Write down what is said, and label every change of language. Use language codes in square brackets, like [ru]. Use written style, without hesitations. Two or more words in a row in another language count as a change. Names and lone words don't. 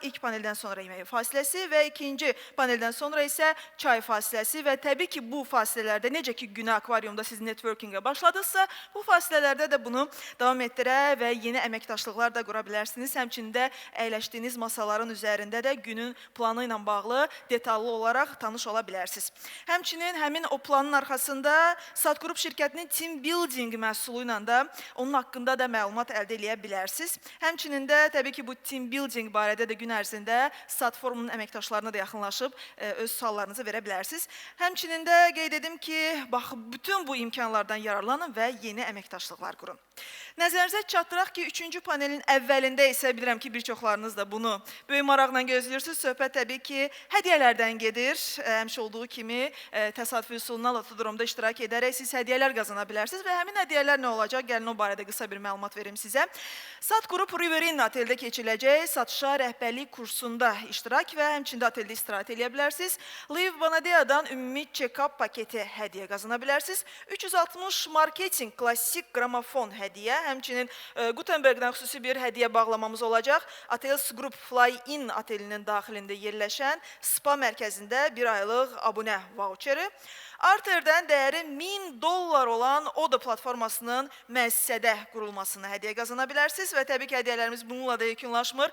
[az] İlk paneldən sonra yemək fasiləsi və ikinci paneldən sonra isə çay fasiləsi və təbii ki, bu fasilələrdə necə ki, günə akvaryumda siz networkingə başladınızsa, bu fasilələrdə də bunu davam etdirə və yeni əməkdaşlıqlar da qura bilərsiniz. Həmçində əyləşdiyiniz masaların üzərində də günün planı ilə bağlı detallı olaraq tanış ola bilərsiniz. Həmçinin həmin o planın arxasında SAT Group şirkətinin [en] team building [az] məhsulu ilə də onun haqqında da məlumat əldə edə bilərsiniz. Həmçinin də təbii ki, bu [en] team building [az] barədə də gün ərzində SAT forumunun əməkdaşlarına da yaxınlaşıb öz suallarınızı verə bilərsiniz. Həmçinin də qeyd edim ki, bax, bütün bu imkanlardan yararlanın və yeni əməkdaşlıqlar qurun. Nəzərinizə çatdıraq ki, 3-cü panelin əvvəlində isə bilirəm ki, bir çoxlarınız da bunu böyük maraqla gözləyirsiniz. Söhbət təbii ki, hədiyyələrdən gedir. Həmişə olduğu kimi təsadüfi üsulundan Lotodromda iştirak edərək siz hədiyyələr qazana bilərsiniz və həmin hədiyyələr nə olacaq? Gəlin o barədə qısa bir məlumat verim sizə. SAT Group Riverina Ateldə keçiriləcək satışa rəhbərlik kursunda iştirak və həmçində ateldə istirahət edə bilərsiniz. Liv Bonadea'dan ümumi check-up paketi hədiyyə qazana bilərsiniz. 360 marketing klassik gramofon hədiyyə, həmçinin Gutenberg'dən xüsusi bir hədiyyə bağlamamız olacaq. Atels Group Fly-In atelinin daxilində yerləşən spa mərkəzində bir aylıq abunə voucheri. Arter'dən dəyəri $1000 olan Oda platformasının müəssisədə qurulmasını hədiyyə qazana bilərsiniz və təbii ki, hədiyyələrimiz bununla da yekunlaşmır.